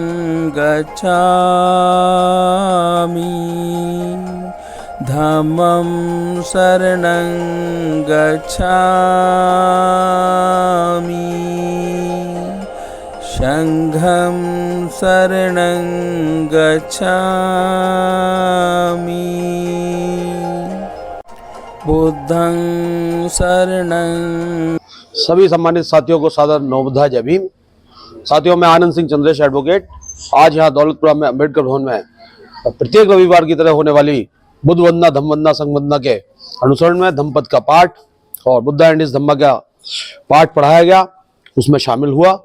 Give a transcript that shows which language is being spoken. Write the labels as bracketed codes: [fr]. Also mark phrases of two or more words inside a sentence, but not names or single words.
[pi] गच्छामि धम्मं शरणं गच्छामि शङ्घं शरणं गच्छामि बुद्धं शरणं। [hi] सभी सम्मानित साथियों को सादर नवबुद्धा जय भीम। साथियों, मैं आनंद सिंह चंद्रेश एडवोकेट आज यहाँ दौलतपुरा में अम्बेडकर भवन में प्रत्येक रविवार की तरह होने वाली बुद्ध वंदना धम्म वंदना संघ वंदना के अनुसरण में धम्मपद का पाठ और बुद्धा एंड हिज धम्मा का पाठ पढ़ाया गया, उसमें शामिल हुआ।